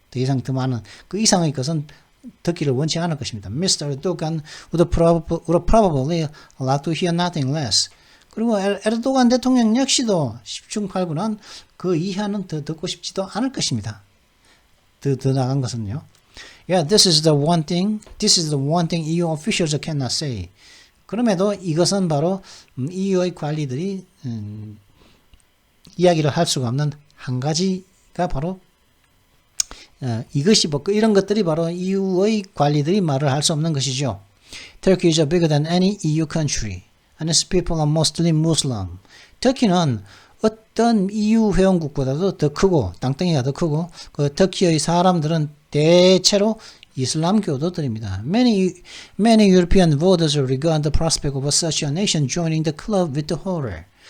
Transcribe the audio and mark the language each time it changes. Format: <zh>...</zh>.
<ko>더 이상 더 많은 그 이상의 것은 듣기를 원치 않을 것입니다.</ko> <en>Mr. Erdogan would probably like to hear nothing less.</en> <ko>그리고 에르도간 대통령 역시도 10중 8구는 그 이하는 더 듣고 싶지도 않을 것입니다. 더 나간 것은요.</ko> <en>Yeah, this is the one thing EU officials cannot say.</en> <ko>그럼에도 이것은 바로 EU의 관리들이 이야기를 할 수가 없는 한 가지가 바로 이런 것들이 바로 EU의 관리들이 말을 할 수 없는 것이죠.</ko> <en>Turkey is bigger than any EU country, and its people are mostly Muslim.</en> <ko>터키는 어떤 EU 회원국보다도 더 크고 땅덩이가 더 크고 그 터키의 사람들은 대체로 이슬람교도들입니다.</ko> <en>Many European voters regard the prospect of such a nation joining the club with horror.</en>